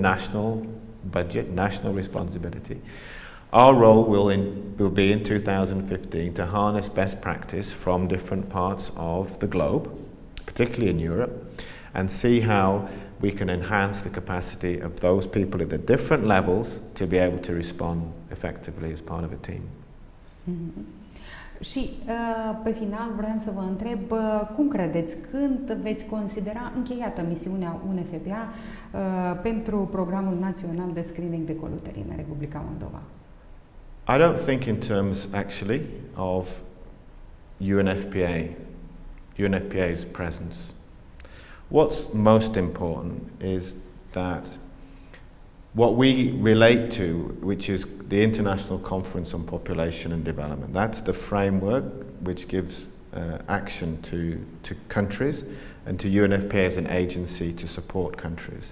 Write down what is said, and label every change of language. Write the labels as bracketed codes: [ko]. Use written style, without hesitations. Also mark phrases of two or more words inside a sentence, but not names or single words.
[en] This is a national budget, national responsibility. Our role will be in 2015 to harness best practice from different parts of the globe, particularly in Europe, and see how we can enhance the capacity of those people at the different levels to be able to respond effectively as part of a team. [ro] Și pe final vreau să vă întreb cum credeți, când veți considera încheiată misiunea UNFPA pentru Programul Național de Screening de Col Uterin în Republica Moldova? [en] I don't think in terms actually of UNFPA's presence. What's most important is that what we relate to, which is the International Conference on Population and Development, that's the framework which gives action to countries and to UNFPA as an agency to support countries.